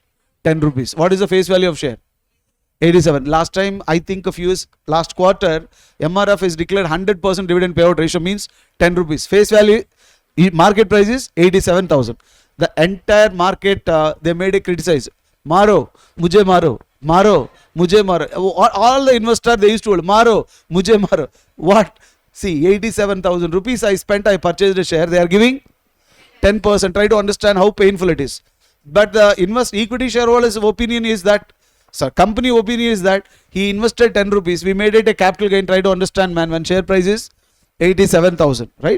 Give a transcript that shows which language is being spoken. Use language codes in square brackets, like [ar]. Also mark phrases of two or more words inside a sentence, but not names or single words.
[en] 10 rupees. What is the face value of share? 87. Last time, I think a few years, last quarter, MRF is declared 100% dividend payout ratio means 10 rupees. Face value, market price is 87,000. The entire market, they made a criticize. [hi] Maro, mujhe maro. Maro, mujhe maro. [en] All the investors, they used to hold, [hi] maro, mujhe maro. [en] What? See, 87,000 rupees I spent, I purchased a share. They are giving 10%. Try to understand how painful it is. But the equity shareholders' opinion is that, company opinion is that he invested 10 rupees. We made it a capital gain. Try to understand, man, when share price is 87,000, right?